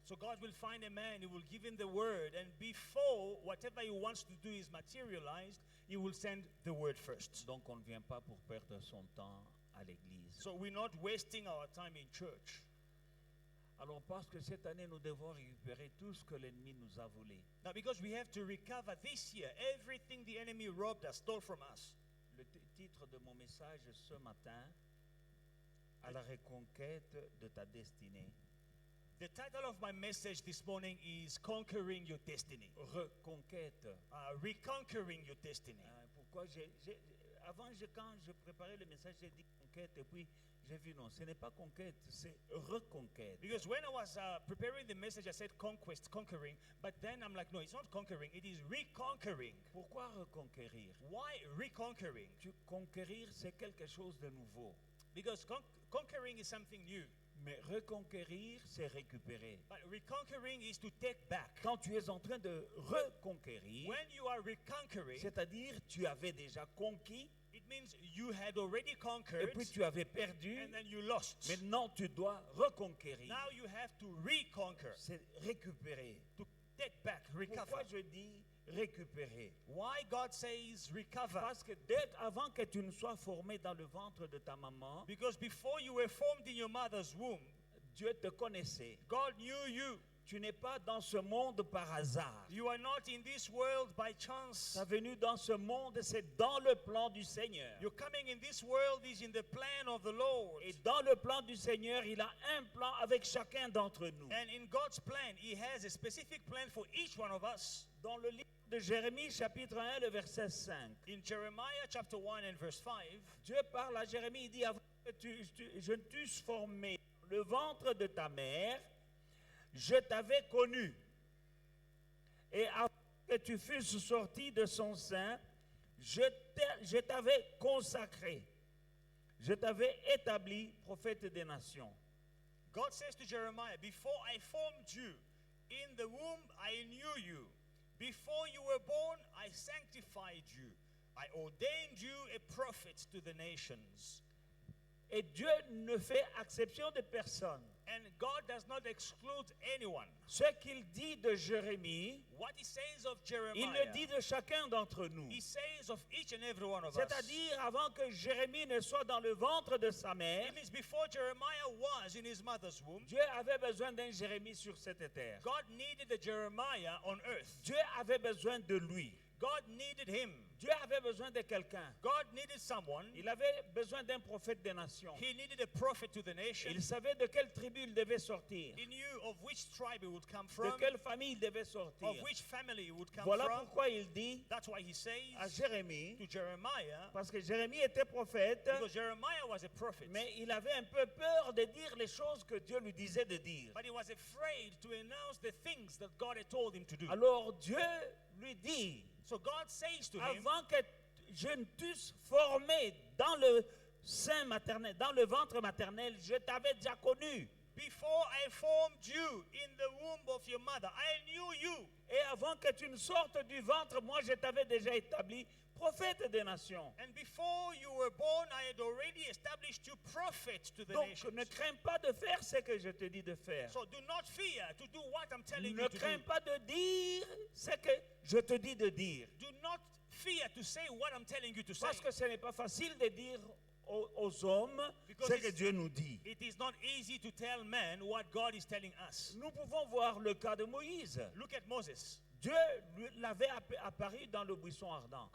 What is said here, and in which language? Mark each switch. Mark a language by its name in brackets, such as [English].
[English] So God will find a man, he will give him the word, and before whatever he wants to do is materialized, he will send the word first. [French] Donc on ne vient pas pour perdre son temps à l'église. [English] So we're not wasting our time in church. [French] Alors parce que cette année nous devons récupérer tout ce que l'ennemi nous a volé. [English] Now because we have to recover this year everything the enemy robbed us, stole from us. [French] Le titre de mon message ce matin, à la reconquête de ta destinée. [English] The title of my message this morning is Conquering Your Destiny. [French] Reconquête. [English] Reconquering your destiny. [French] Pourquoi quand je préparais le message, j'ai dit conquête et puis j'ai vu non, ce n'est pas conquête, c'est reconquête. [English] Because when I was preparing the message, I said conquest, conquering, but then I'm like, no, it's not conquering, it is reconquering. [French] Pourquoi reconquérir? [English] Why reconquering? [French] Conquérir, c'est quelque chose de nouveau. [English] Because conquering is something new. [French] Mais reconquérir, c'est récupérer. [English] But reconquering is to take back. [French] Quand tu es en train de reconquérir, [English] When you are reconquering, [French] c'est-à-dire tu avais déjà conquis, [English] it means you had already [French] et [English] conquered [French] puis tu avais perdu. [English] and then you lost. [French] Maintenant, tu dois reconquérir. [English] Now you have to reconquer, [French] C'est récupérer. [English] to take back, recover. [French] Pourquoi je dis récupérer? [English] Why God says recover? [French] Parce que avant que tu ne sois formé dans le ventre de ta maman, [English] Because before you were formed in your mother's womb, [French] Dieu te connaissait. [English] God knew you. [French] Tu n'es pas dans ce monde par hasard. [English] You are not in this world by chance. [French] Ta venue dans ce monde, c'est dans le plan du Seigneur. [English] Your coming in this world is in the plan of the Lord. [French] Et dans le plan du Seigneur, il a un plan avec chacun d'entre nous. [English] And in God's plan, He has a specific plan for each one of us. [French] Dans le livre de Jérémie, chapitre 1, le verset 5, [English] In Jeremiah chapter 1 and verse 5, [French] Dieu parle à Jérémie, il dit, avant que je ne t'eusse formé dans le ventre de ta mère, je t'avais connu. Et avant que tu fusses sorti de son sein, je t'avais consacré. Je t'avais établi prophète des nations. [English] God says to Jeremiah, before I formed you, in the womb I knew you. Before you were born, I sanctified you. I ordained you a prophet to the nations. [French] Et Dieu ne fait exception de personne. [English] And God does not exclude anyone. [French] Ce qu'il dit de Jérémie, [English] What he says of [French] il le [English] Jeremiah, [French] dit de chacun d'entre nous. [English] he says of each and every one of us. [French] C'est-à-dire avant que Jérémie ne soit dans le ventre de sa mère, [English] It means before Jeremiah was in his mother's womb, [French] Dieu avait besoin d'un Jérémie sur cette terre. [English] God needed a Jeremiah on earth. [French] Dieu avait besoin de lui. [English] God needed him. [French] Dieu avait besoin de quelqu'un. [English] God needed someone. [French] Il avait besoin d'un prophète des nations. [English] He needed a prophet to the nation. [French] Il savait de quelle tribu il devait sortir, [English] He knew of which tribe he would come [French] de [English] from, [French] quelle famille il devait sortir. [English] of which family he would come [French] Voilà [English] from. [French] pourquoi il dit [English] That's why he [French] à [English] says [French] Jérémie, [English] to Jeremiah, [French] parce que Jérémie était prophète, [English] because Jeremiah was a prophet, [French] mais il avait un peu peur de dire les choses que Dieu lui disait de dire. [English] but he was afraid to announce the things that God had told him to do. [French] Alors Dieu lui dit, [English] So God says to him, [French] avant que je ne t'eusse formé dans le sein maternel, dans le ventre maternel, je t'avais déjà connu. [English] before I formed you in the womb of your mother, I knew you. [French] Et avant que tu ne sortes du ventre, moi je t'avais déjà établi prophète des nations. [English] And before you were born, I had already established you prophet to the [French] Donc [English] nations. [French] ne crains pas de faire ce que je te dis de faire. [English] So do not fear to do what I'm telling [French] Ne [English] you to [French] crains [English] do. [French] pas de dire ce que je te dis de dire. [English] Do not fear to say what I'm telling you to say. [French] Parce que ce n'est pas facile de dire aux hommes [English] Because [French] ce que [English] it's- [French] Dieu nous dit. [English] It is not easy to tell men what God is telling us. [French] Nous pouvons voir le cas de Moïse. [English] Look at Moses. [French] Dieu l'avait apparu dans le buisson ardent.